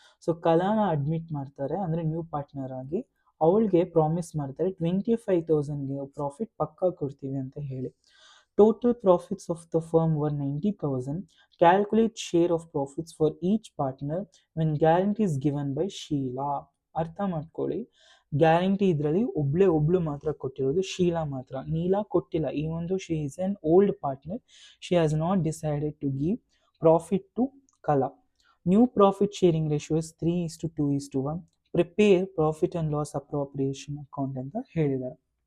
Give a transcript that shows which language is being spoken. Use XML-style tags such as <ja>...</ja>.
<kn>So ಕಲಾನ admit ಮಾಡ್ತಾರೆ, ಅಂದರೆ new partner ಆಗಿ ಅವಳಿಗೆ ಪ್ರಾಮಿಸ್ ಮಾಡ್ತಾರೆ 25,000ಗೆ ಪ್ರಾಫಿಟ್ ಪಕ್ಕಾ ಕೊಡ್ತೀವಿ ಅಂತ ಹೇಳಿ.</kn> <en>Total profits of the firm were 90,000. Calculate share of profits for each partner when guarantee is given by Sheila.</en> <kn>ಅರ್ಥ ಮಾಡ್ಕೊಳ್ಳಿ, ಗ್ಯಾರಂಟಿ ಇದರಲ್ಲಿ ಒಬ್ಳು ಮಾತ್ರ ಕೊಟ್ಟಿರೋದು, ಶೀಲಾ ಮಾತ್ರ. ನೀಲಾ ಕೊಟ್ಟಿಲ್ಲ.</kn> <en>ಈ ಒಂದು she is an old partner, she has not decided to give profit to Kala. New profit sharing ratio is 3:2:1. Prepare profit and loss appropriation account</en> <kn>ಅಂತ ಹೇಳಿದ್ದಾರೆ.</kn>